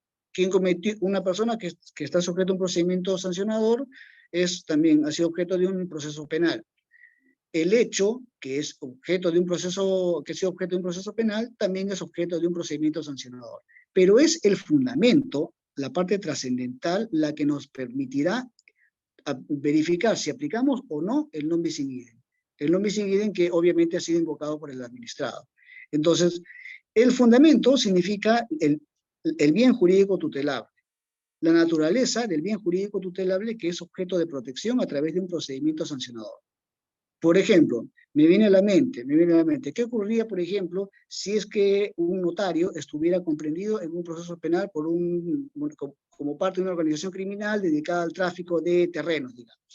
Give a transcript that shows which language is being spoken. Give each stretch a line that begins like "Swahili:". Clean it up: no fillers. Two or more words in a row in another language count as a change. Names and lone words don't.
Spanish: Quien cometió, una persona que está sujeto a un procedimiento sancionador también ha sido objeto de un proceso penal. El hecho, que es objeto de un proceso, que sea objeto de un proceso penal, también es objeto de un procedimiento sancionador. Pero es el fundamento, la parte trascendental, la que nos permitirá verificar si aplicamos o no el
Latin: non bis in idem.
Spanish: El
Latin: non bis in idem
Spanish: que obviamente ha sido invocado por el administrado. Entonces, el fundamento significa el bien jurídico tutelable, la naturaleza del bien jurídico tutelable que es objeto de protección a través de un procedimiento sancionador. Por ejemplo, me viene a la mente, ¿qué ocurriría, por ejemplo, si es que un notario estuviera comprendido en un proceso penal como parte de una organización criminal dedicada al tráfico de terrenos, digamos?